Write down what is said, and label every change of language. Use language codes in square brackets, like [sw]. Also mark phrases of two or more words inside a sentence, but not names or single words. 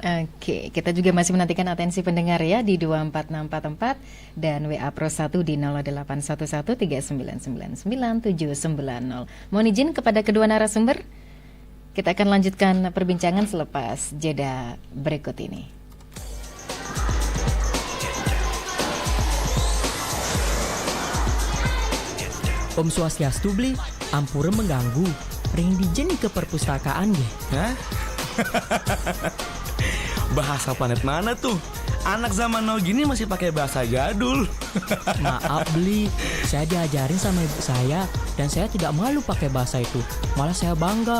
[id] Oke, kita juga masih menantikan atensi pendengar ya di 24644 dan WA Pro 1 di 081139999790. Mohon izin kepada kedua narasumber, kita akan lanjutkan perbincangan selepas jeda berikut ini. [ban] Om Swastiastu beli, ampura mengganggu. Ring dijeni ke perpustakaan deh. [id] Hah? Bahasa planet mana tuh? Anak zaman now gini masih pakai bahasa jadul. Maaf beli, saya diajarin sama ibu saya dan saya tidak malu pakai bahasa itu. Malah saya bangga.